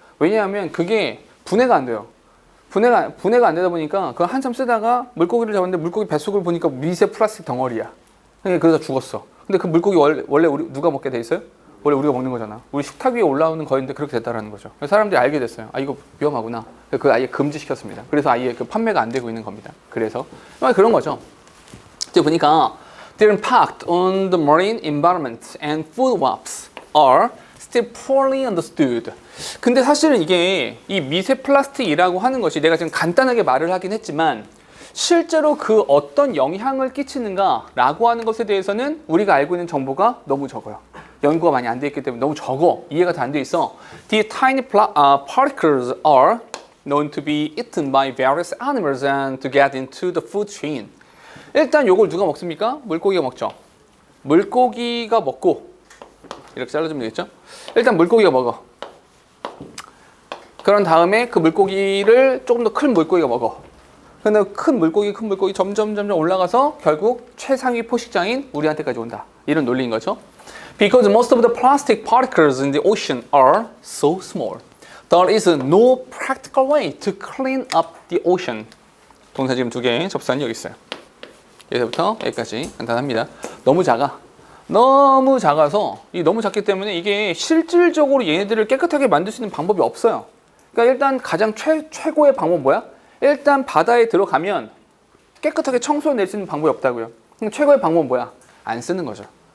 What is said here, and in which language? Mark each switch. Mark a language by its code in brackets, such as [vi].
[ko] 왜냐하면 그게 분해가 안 돼요. 분해가 안 되다 보니까 그거 한참 쓰다가 물고기를 잡았는데 물고기 뱃속을 보니까 미세 플라스틱 덩어리야. 그래서 죽었어. 근데 그 물고기 원래 우리 누가 먹게 돼 있어요? 원래 우리가 먹는 거잖아. 우리 식탁 위에 올라오는 거였는데 그렇게 됐다라는 거죠. 그래서 사람들이 알게 됐어요. 아, 이거 위험하구나. 그래서 아예 금지시켰습니다. 그래서 아예 그 판매가 안 되고 있는 겁니다. 그래서 그런 거죠. 이제 보니까 [en] their impact on the marine environment and food webs are still poorly understood. [ko] 근데 사실은 이게 이 미세 플라스틱이라고 하는 것이 내가 지금 간단하게 말을 하긴 했지만 실제로 그 어떤 영향을 끼치는가라고 하는 것에 대해서는 우리가 알고 있는 정보가 너무 적어요. 연구가 많이 안 돼 있기 때문에 너무 적어. 이해가 다 안 돼 있어. [en] The tiny particles are known to be eaten by various animals and to get into the food chain. [ko] 일단 요걸 누가 먹습니까? 물고기가 먹죠. 물고기가 먹고 이렇게 잘라주면 되겠죠? 일단 물고기가 먹어. 그런 다음에 그 물고기를 조금 더 큰 물고기가 먹어. 근데 큰 물고기 점점 올라가서 결국 최상위 포식자인 우리한테까지 온다. 이런 논리인 거죠. [en] Because most of the plastic particles in the ocean are so small, there is no practical way to clean up the ocean. [ko] 동사 지금 2개 접수한이 여기 있어요. 여기서부터 여기까지 간단합니다. 너무 작아. 너무 작아서 너무 작기 때문에 이게 실질적으로 얘네들을 깨끗하게 만들 수 있는 방법이 없어요. 그러니까 일단 가장 최고의 방법 뭐야? 일단 바다에 들어가면 깨끗하게 청소해낼 수 있는 방법이 없다고요. 그럼 최고의 방법은 뭐야? 안 쓰는 거죠.